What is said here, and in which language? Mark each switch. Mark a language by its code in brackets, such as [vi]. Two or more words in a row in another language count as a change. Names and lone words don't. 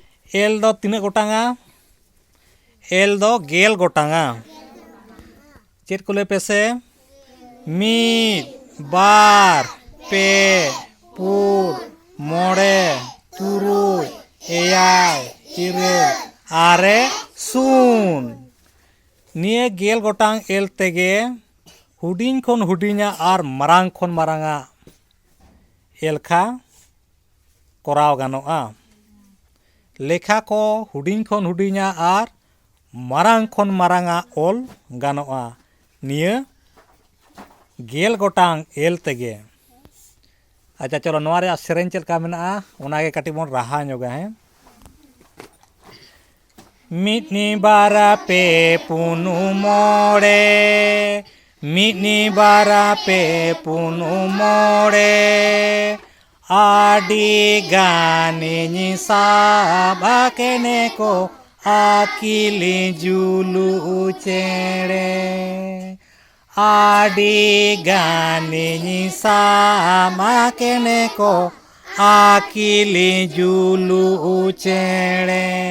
[sat] एल दो तीन गोटांगा एल दो गेल गोटांगा चेत को ले पेसे मीद बार पे पुर मोड़े तुरुय एयाय इरेल आरे सुन निये गेल गोटांग एल तेगे हुडिंग खन हुडिंगा आर मरांग खन मरांगा एलखा कराव गानोआ लेखा को हुडिंग खन हुडिंगा आर मरांग खन मरांगा ओल गानोआ निये गेल गोटांग एल तेगे। [hi] अच्छा चलो [sat] नोआरे सेरेंज चलका मेना ओनागे काटी बोन राहा ᱧᱚᱜᱟ है मिटनी बारा पे पुनु मोड़े मिटनी बारा पे पुनु मोड़े आडी गानी साबा केने को आकिली जुलू चेड़े आडी गानी सामा केने को आकिली जुलू चेड़े